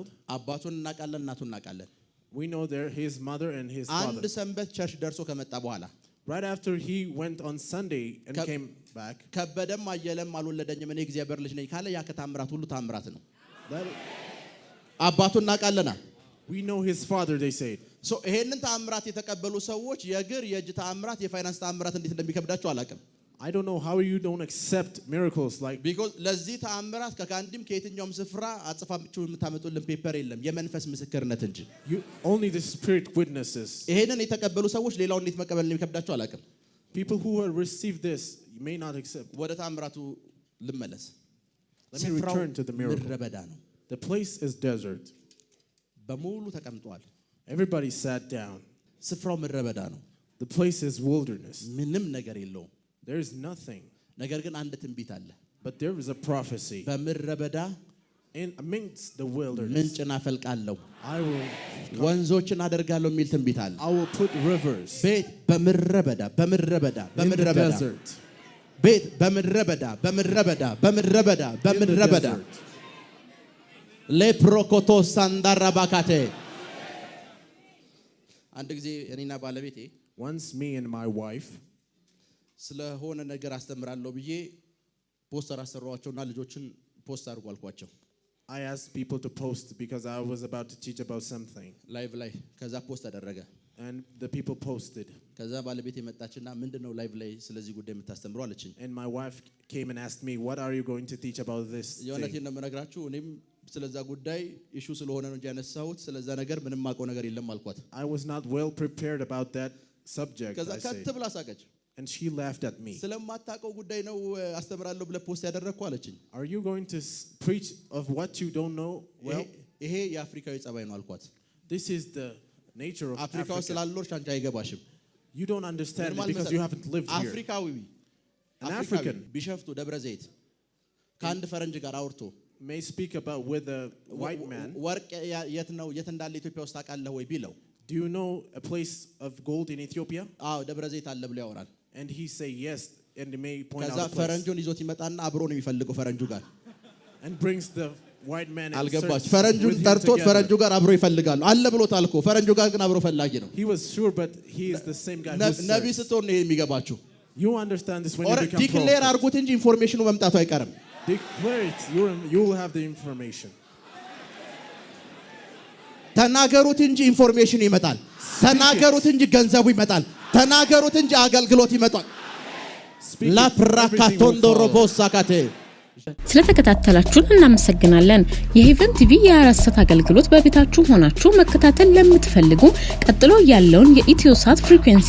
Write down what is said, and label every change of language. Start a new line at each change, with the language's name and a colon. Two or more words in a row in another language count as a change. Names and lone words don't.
Amharic: አባቱን እናቃለን እናቱን እናቃለን።
English: We know there his mother and his father.
Amharic: አንድ ሰንበት ቸርች ደርሶ ከመጣ በኋላ
English: right after he went on Sunday and came back.
Amharic: ከበደም አየለም አልወለደኝም እኔ እግዚአብሔር ልጅ ነኝ ካለ ያ ከተአምራት ሁሉ ተአምራት ነው። አባቱን እናቃለና
English: we know his father, they said.
Amharic: So ይሄንን ተአምራት የተቀበሉ ሰዎች የእግር የእጅ ተአምራት የፋይናንስ ተአምራት እንዴት እንደሚከብዳቸው አላውቅም።
English: I don't know how you don't accept miracles like
Amharic: because ለዚህ ተአምራት ከካንዲም ከየትኛውም ስፍራ አጽፋችሁ የምታመጡልን ፔፐር የለም የመንፈስ ምስክርነት እንጂ
English: only the spirit witnesses.
Amharic: ይሄንን የተቀበሉ ሰዎች ሌላውን እንዴት መቀበል እንደሚከብዳቸው አላውቅም።
English: People who have received this may not accept.
Amharic: ወደ ተአምራቱ ልመለስ።
English: Let me return to the miracle.
Amharic: ምድረበዳ ነው።
English: The place is desert.
Amharic: በሙሉ ተቀምጧል።
English: Everybody sat down.
Amharic: ስፍራው ምድረበዳ ነው።
English: The place is wilderness.
Amharic: ምንም ነገር የለውም።
English: There is nothing.
Amharic: ነገር ግን አንድ ትንቢት አለ።
English: But there is a prophecy.
Amharic: በምድረበዳ
English: in amidst the wilderness
Amharic: ምንጭን አፈልቃለሁ
English: I will
Amharic: ወንዞችን አደርጋለሁ የሚል ትንቢት አለ።
English: I will put rivers.
Amharic: ቤት በምድረበዳ ቤት በምድረበዳ ለፕሮኮቶ ሳንዳራባካቴ አንድ ጊዜ እኔና ባለቤቴ
English: once me and my wife
Amharic: ስለሆነ ነገር አስተምራለሁ ብዬ ፖስተር አሰራዋቸውና ልጆችን ፖስት አድርጉ አልኳቸው።
English: I asked people to post because I was about to teach about something.
Amharic: ላይቭ ላይ ከዛ ፖስት አደረገ
English: and the people posted.
Amharic: ከዛ ባለቤቴ መጣችና ምንድነው ላይቭ ላይ ስለዚህ ጉዳይ የምታስተምረው አለችኝ።
English: And my wife came and asked me, what are you going to teach about this?
Amharic: የሆነቴን ነው የምነግራችሁ እኔም ስለዛ ጉዳይ ኢሹ ስለሆነ ነው እንጂ ያነሳሁት ስለዛ ነገር ምንም ማውቀው ነገር የለም አልኳት።
English: I was not well prepared about that subject.
Amharic: ከዛ ከትብላ ሳቀች
English: and she laughed at me.
Amharic: ስለማታውቀው ጉዳይ ነው አስተምራለሁ ብለ ፖስት ያደረግኩ አለችኝ።
English: Are you going to preach of what you don't know? Well,
Amharic: ይሄ የአፍሪካዊ ጸባይ ነው አልኳት።
English: This is the nature of
Amharic: Africa ስላልኖርሽ አንቺ አይገባሽም።
English: You don't understand it because you haven't lived here.
Amharic: አፍሪካዊ
English: an African
Amharic: ቢሸፍቱ ደብረ ዘይት ከአንድ ፈረንጅ ጋር አውርቶ
English: may speak about with a white man.
Amharic: ወርቅ የት ነው የት እንዳለ ኢትዮጵያ ውስጥ ታውቃለህ ወይ ቢለው
English: Do you know a place of gold in Ethiopia?
Amharic: አዎ ደብረ ዘይት አለ ብሎ ያወራል።
English: And he say yes and he may point out
Amharic: ከዛ ፈረንጁን ይዞት ይመጣና አብሮ ነው የሚፈልገው ፈረንጁ ጋር
English: and brings the white man and
Amharic: አልገባች ፈረንጁን ጠርቶት ፈረንጁ ጋር አብሮ ይፈልጋሉ አለ ብሎታል እኮ ፈረንጁ ጋር ግን አብሮ ፈላጊ ነው።
English: He was sure but he is the same guy who
Amharic: ነብይ ስትሆን ነው የሚገባችሁ።
English: You understand this when you become prophet.
Amharic: ዲክሌር አድርጉት እንጂ ኢንፎርሜሽኑ መምጣቱ አይቀርም።
English: Declare it. You will have the information.
Amharic: ተናገሩት እንጂ ኢንፎርሜሽኑ ይመጣል። ተናገሩት እንጂ ገንዘቡ ይመጣል። ተናገሩት እንጂ አገልግሎት ይመጣል። ላፕራካቶንዶሮቦሳካቴ ስለተከታተላችሁን እናመሰግናለን። የሄቨን ቲቪ የ24 ሰዓት አገልግሎት በቤታችሁ ሆናችሁ መከታተል ለምትፈልጉ ቀጥሎ ያለውን የኢትዮሳት ፍሪኩዌንሲ